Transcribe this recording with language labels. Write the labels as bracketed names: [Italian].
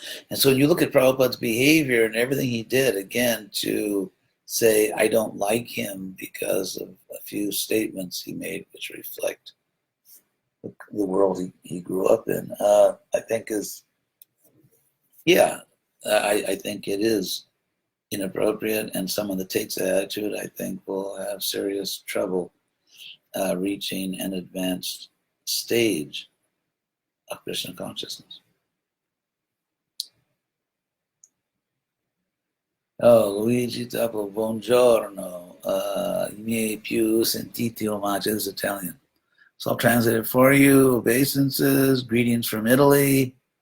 [English] And so when you look at Prabhupada's behavior and everything he did, again, to say, I don't like him because of a few statements he made which reflect the world he grew up in, I think is, I think it is inappropriate, and someone that takes that attitude, I think, will have serious trouble reaching an advanced stage of Krishna consciousness. [Italian] Oh, Luigi Tapo, buongiorno. I miei più sentiti omaggi [English] is Italian. So I'll translate it for you. Obeisances, greetings from Italy.